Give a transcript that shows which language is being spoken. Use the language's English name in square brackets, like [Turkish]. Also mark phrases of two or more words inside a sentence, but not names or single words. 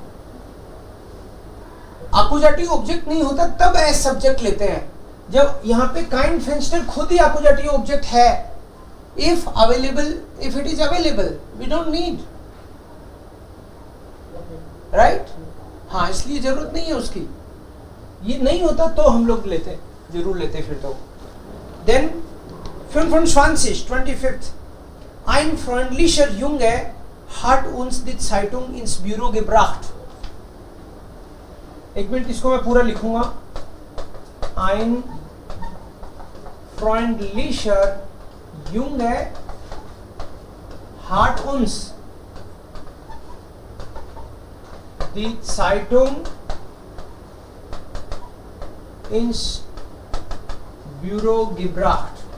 [Hindi] आकुजाटिव ऑब्जेक्ट नहीं होता तब एस सब्जेक्ट लेते हैं। जब यहाँ पे [German] kein Fenster [Hindi] खुद ही आकुजाटिव ऑब्जेक्ट है, [English] if available, if it is available we don't need, right. [Hindi] हाँ, इसलिए जरूरत नहीं है उसकी। ये नहीं होता तो हम लोग लेते, जरूर लेते फिर तो। देन 25. [German] Ein freundlicher Junge hat uns die Zeitung ins Büro gebracht. [Hindi] एक मिनट, इसको मैं पूरा लिखूंगा। [German] Ein freundlicher Junge hat uns die Zeitung ins Büro gebracht.